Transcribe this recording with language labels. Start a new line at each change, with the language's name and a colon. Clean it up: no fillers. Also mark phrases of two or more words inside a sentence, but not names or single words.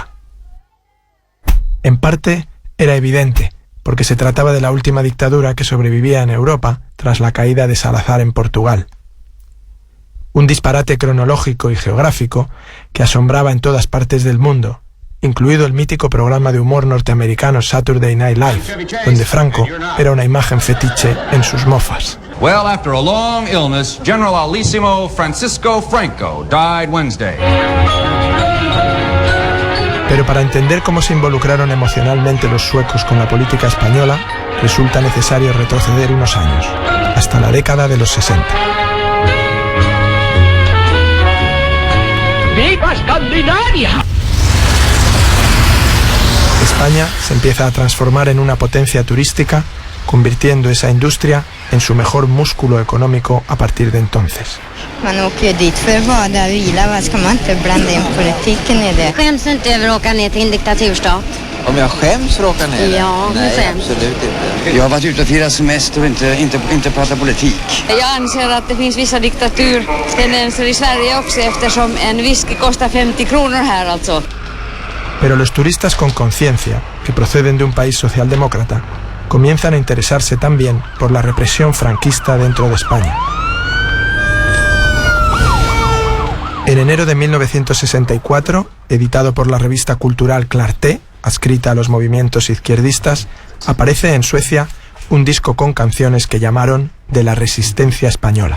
Spanish: En parte, era evidente, porque se trataba de la última dictadura que sobrevivía en Europa tras la caída de Salazar en Portugal. Un disparate cronológico y geográfico que asombraba en todas partes del mundo, incluido el mítico programa de humor norteamericano Saturday Night Live, donde Franco era una imagen fetiche en sus mofas.
English: Well, after a long illness, General Alísimo Francisco Franco died Wednesday.
Spanish: Pero para entender cómo se involucraron emocionalmente los suecos con la política española, resulta necesario retroceder unos años, hasta la década de los 60. ¡Viva Escandinavia! España se empieza a transformar en una potencia turística, convirtiendo esa industria en su mejor músculo económico a partir de entonces.
Swedish: Man åker ju dit för att vara där och vila, vad ska man inte blanda in politiken i det? Skäms inte över att åka ner till en diktaturstat? Om jag skäms för att åka ner? Ja, nej, skäms. Absolut inte. Jag har varit ute och firat semester och inte prata politik. Jag anser att det finns vissa diktaturtendenser i Sverige också eftersom en whisky kostar 50 kronor här alltså.
Spanish: Pero los turistas con conciencia, que proceden de un país socialdemócrata, comienzan a interesarse también por la represión franquista dentro de España. En enero de 1964, editado por la revista cultural Clarté, adscrita a los movimientos izquierdistas, aparece en Suecia un disco con canciones que llamaron de la resistencia española.